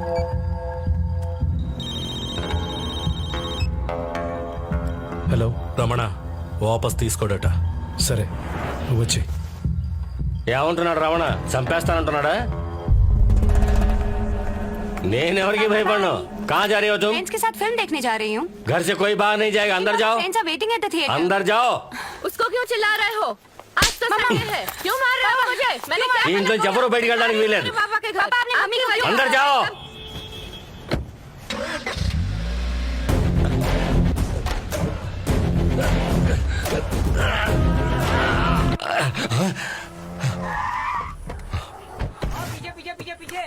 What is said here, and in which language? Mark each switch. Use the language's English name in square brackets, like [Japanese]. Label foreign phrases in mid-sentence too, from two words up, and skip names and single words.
[Telugu] హలో రమణ వాపస్ తీసుకోడట. సరే నువ్వు వచ్చి. ఏమంటున్నాడు రమణ? చంపేస్తానంటున్నాడా? నేనెవరికి భయపడను. [Hindi] कहाँ जा रही हो तुम? फ्रेंड्स के साथ फिल्म देखने जा रही हूँ। घर से कोई बाहर नहीं जाएगा. अंदर जाओ. [English] friends are waiting at the theatre. [Hindi] अंदर जाओ. उसको क्यों चिल्ला रहे हो? आज तो संडे है. क्यों मार रहे हो मुझे? मैंने क्या [Telugu] ఇంట్లో ఎవరు బయటికి వెళ్ళడానికి వీలేదు. [Hindi] पापा के घर. अपनी मम्मी को बोलो. अंदर जाओ. पीछे पीछे पीछे पीछे.